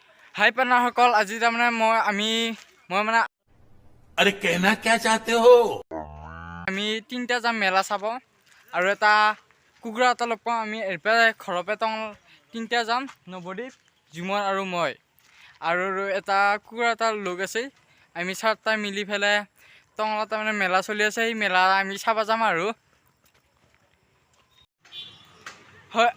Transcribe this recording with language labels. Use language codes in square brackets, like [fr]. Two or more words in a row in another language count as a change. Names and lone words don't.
[as] হাই পাৰ্টনাৰসকল, আজি তাৰমানে মই মানে [hi] अरे कहना क्या चाहते हो [as] আমি তিনিটা যাম মেলা চাব আৰু এটা কুকুৰা এটা লগ পাওঁ। আমি এৰপৰা ঘৰৰ পৰা তিনিটা যাম, নৱদ্বীপ, জুমন আৰু মই আৰু এটা কুকুৰা এটা লগ আছে। আমি চাৰিটা মিলি পেলাই টঙলা তাৰমানে মেলা চলি আছে, সেই মেলা আমি চাব যাম আৰু হয়।